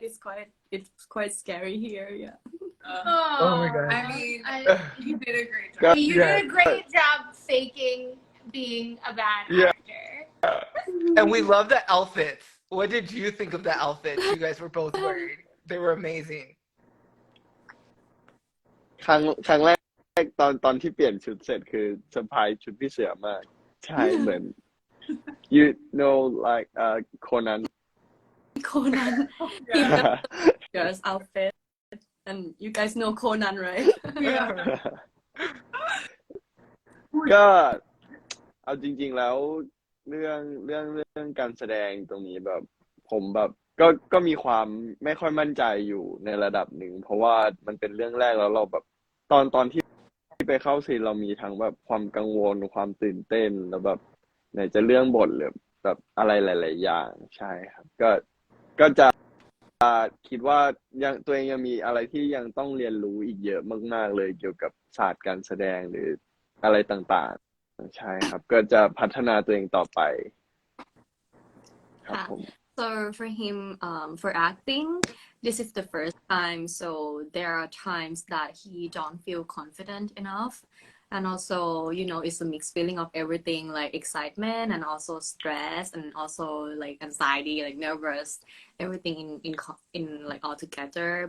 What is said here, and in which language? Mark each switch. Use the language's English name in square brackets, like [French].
[English] It's quite scary here. Yeah. Oh my god. I mean, you did a great job. You did a great job faking being a bad Yeah. actor. And we love the outfits. What did you think of the outfits you guys were both wearing? They were amazing. [Thai] ครั้งแรกตอนที่เปลี่ยนชุดเสร็จคือเซอร์ไพรส์ชุดพี่เสือมากใช่เหมือน [English] you know like Conan Conan. He got girl's outfit, and you guys know Conan, right? [Thai] ก็เอาจริงๆแล้วเรื่องการแสดงตรงนี้แบบผมแบบก็มีความไม่ค่อยมั่นใจอยู่ในระดับหนึ่งเพราะว่ามันเป็นเรื่องแรกแล้วเราแบบตอนที่ไปเข้าซีนเรามีทั้งแบบความกังวลความตื่นเต้นแล้วแบบไหนจะเรื่องบทหรือแบบอะไรหลายๆอย่างใช่ครับก็จะ คิดว่าตัวเองยังมีอะไรที่ยังต้องเรียนรู้อีกเยอะมากๆเลยเกี่ยวกับศาสตร์การแสดงหรืออะไรต่างๆใช่ครับก็จะพัฒนาตัวเองต่อไปครับผม [English] So for him, for acting, this is the first time. So there are times that he don't feel confident enough, and also it's a mixed feeling of everything, like excitement and also stress and also like anxiety, like nervous, everything in like all together.